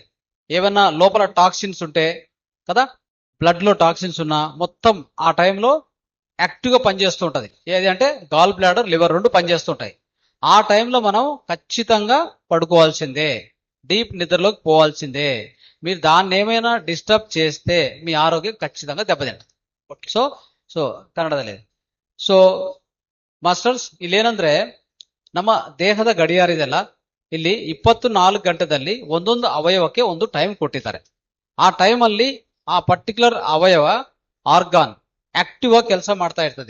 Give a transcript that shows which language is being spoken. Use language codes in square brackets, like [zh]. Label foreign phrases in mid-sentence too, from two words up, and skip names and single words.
[te] ఏమన్నా లోపల టాక్సిన్స్ ఉంటే కదా, బ్లడ్ లో టాక్సిన్స్ ఉన్నా మొత్తం ఆ టైంలో యాక్టివ్గా పనిచేస్తూ ఉంటుంది. ఏది అంటే [en] gall bladder, [te] లివర్ రెండు పనిచేస్తుంటాయి. ఆ టైంలో మనం ఖచ్చితంగా పడుకోవాల్సిందే, డీప్ నిద్రలోకి పోవాల్సిందే. మీరు దాన్ని ఏమైనా డిస్టర్బ్ చేస్తే మీ ఆరోగ్యం ఖచ్చితంగా దెబ్బతింటుంది. [kn] ಸೊ ಕನ್ನಡದಲ್ಲಿ [en] so masters [kn] ಇಲ್ಲೇನಂದ್ರೆ ನಮ್ಮ ದೇಹದ ಗಡಿಯಾರ ಇದೆಲ್ಲ, ಇಲ್ಲಿ 24 ಗಂಟೆದಲ್ಲಿ ಒಂದೊಂದು ಅವಯವಕ್ಕೆ ಒಂದು ಟೈಮ್ ಕೊಟ್ಟಿದ್ದಾರೆ. ಆ ಟೈಮಲ್ಲಿ ಆ ಪರ್ಟಿಕ್ಯುಲರ್ ಅವಯವ [en] organ active [kn] ಆಗಿ ಕೆಲಸ ಮಾಡ್ತಾ ಇರ್ತದೆ.